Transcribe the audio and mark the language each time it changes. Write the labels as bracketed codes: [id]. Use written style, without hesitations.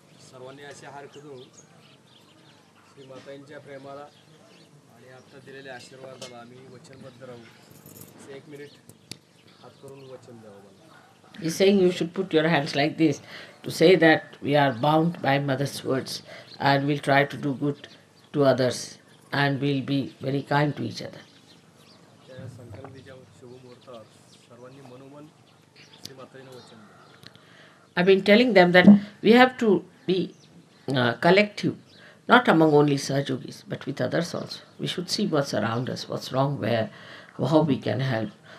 [mr] सर्वांनी असे हार करून श्री मातांच्या प्रेमाला आणि आता दिलेल्या आशीर्वादाला आम्ही वचनबद्ध राहू. असे 1 मिनिट हात करून वचन द्यावं मला. [en] He's saying you should put your hands like this to say that we are bound by Mother's words and we'll try to do good to others and we'll be very kind to each other. [mr] त्या संक्रांतीच्या शुभ मुहूर्तावर सर्वांनी मनोमन श्री माताजींना वचन द्या. [en] I've been telling them that we have to be collective, not among only Sahajogis, but with others also. We should see what's around us, what's wrong, where, how we can help.